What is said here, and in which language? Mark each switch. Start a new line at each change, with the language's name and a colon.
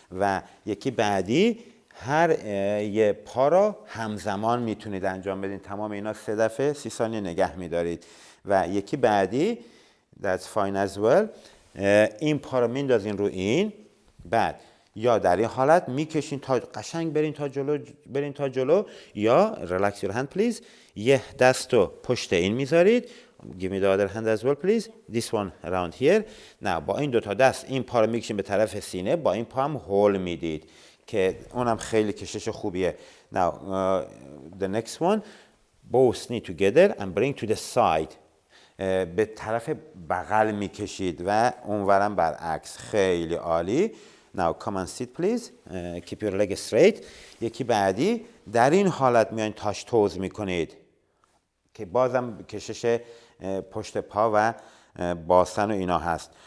Persian: و یکی بعدی هر یه پا را همزمان میتونید انجام بدین. تمام اینا 3 دفعه 30 ثانیه نگه میدارید. و یکی بعدی
English: that's fine as well.
Persian: این پا رو میندازین رو این، بعد یا در این حالت میکشین تا قشنگ برین تا جلو یا
English: relax your hand please.
Persian: یه دست رو پشت این میذارید.
English: Give me the other hand as well please. This one around here.
Persian: نه با این 2 تا dست این پا رو میکشین به طرف سینه، با این پا هم هول میدید که اونم خیلی کشش خوبیه.
English: Now the next one both knee together and bring to the side.
Persian: به طرف بغل میکشید و اونورم برعکس. خیلی عالی.
English: Now come and sit please. Keep your leg straight.
Persian: یکی بعدی در این حالت میان تاش توز میکنید که بازم کشش پشت پا و باسن و اینا هست.